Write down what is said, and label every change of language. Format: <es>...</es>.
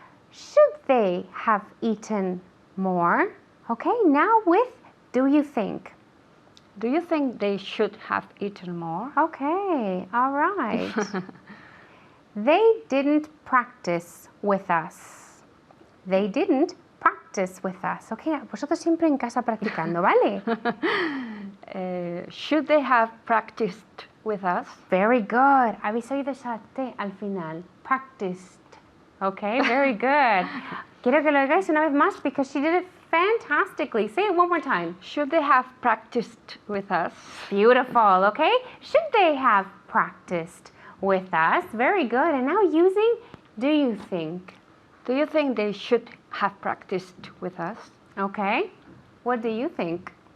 <en>Should they have eaten more? Okay, now with do you think? Do you think they should have eaten more? Okay, all right. They didn't practice with us. They didn't practice with us.</en> <es>Okay, vosotros siempre en casa practicando, ¿vale?</es> <en>Should they have practiced with us? Very good.</en> <es>Habéis oído esa T al final. Practiced.</es> <en>Okay, very good.</en> <es>Quiero que lo hagáis una vez más</es> <en>because she did it fantastically. Say it one more time. Should they have practiced with us? Beautiful, okay? Should they have practiced with us? Very good. And now using do you think? Do you think they should have practiced with us? Okay. What do you think?</en>